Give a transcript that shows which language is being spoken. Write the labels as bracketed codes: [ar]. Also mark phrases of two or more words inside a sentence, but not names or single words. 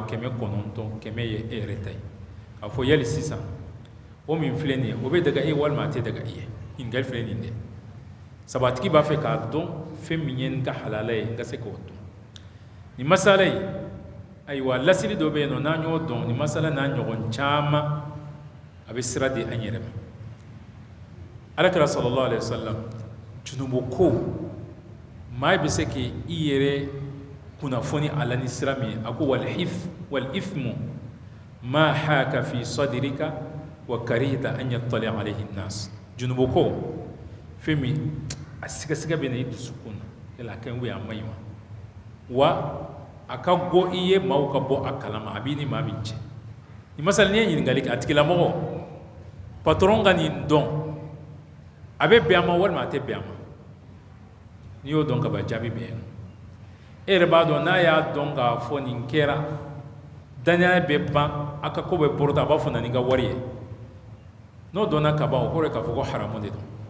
[bm] 900 100 ye e yɛrɛ ta ye k'a fɔ yali sisan o min filɛ nin ye o bɛ daga e walima a tɛ daga i ye ɲininkali filɛ nin dɛ sabatigi b'a fɛ k'a dɔn fɛn min ye n ka halala ye n ka se k'o dɔn nin masala in ayiwa lasili dɔ bɛ yen nɔ n'an y'o dɔn nin masala n'a ɲɔgɔn caman a bɛ sira di an yɛrɛ ma alakira [ar] صلى الله عليه وسلم [bm] junubo ko maa bɛ se k'i yɛrɛ kunnafoni a la ni sira min ye a ko [ar] والإثم ما حاك في صدرك وكرهت أن يطلع عليه الناس [bm] junubo ko fɛn min a sigasɛgɛ bɛ na i dusukun na yala a ka ɲi a man ɲi wa a ka go i ye maaw ka bɔ a kalama a b'i ni maa min cɛ ni masala ni ye ɲininkali kɛ a tigilamɔgɔ patron ka nin dɔn a bɛ bɛn a ma walima a tɛ bɛn a ma n'i y'o dɔn ka ban jaabi bɛ yen e yɛrɛ b'a dɔn n'a y'a dɔn k'a fɔ nin kɛra danaya bɛ ban a ka ko bɛ bɔrɔta a b'a fɔ na nin ka wari ye n'o dɔnna ka ban o kɔrɔ ye k'a fɔ ko haramu de